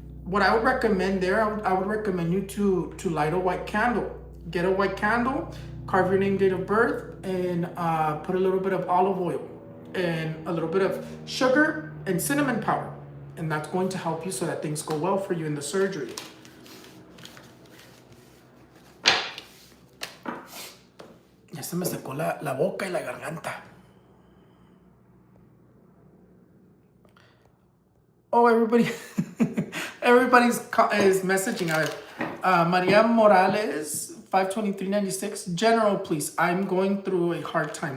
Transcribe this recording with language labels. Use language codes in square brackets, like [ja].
[en] What I would recommend there, I would recommend you to light a white candle. Get a white candle, carve your name, date of birth, and put a little bit of olive oil and a little bit of sugar and cinnamon powder. And that's going to help you so that things go well for you in the surgery. [es] Ya se me secó la boca y la garganta. [en] Oh, everybody's is messaging. Maria Morales, 523.96. General, please. I'm going through a hard time.